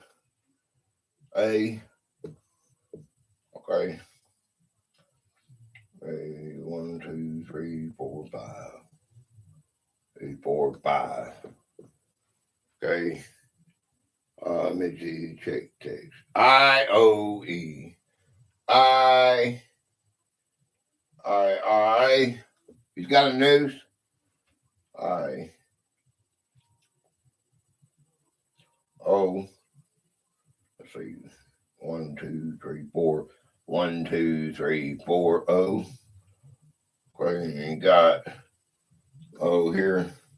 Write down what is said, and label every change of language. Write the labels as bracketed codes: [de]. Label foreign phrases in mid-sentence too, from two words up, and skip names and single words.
[en] A. Okay. A. 1, 2, 3, 4, 5. A, 4, 5. Okay. Let me see. Check text. I-O-E. I. He's got a noose. I. O. Let's see. 1, 2, 3, 4. 1, 2, 3, 4. O. Okay, and you got O here.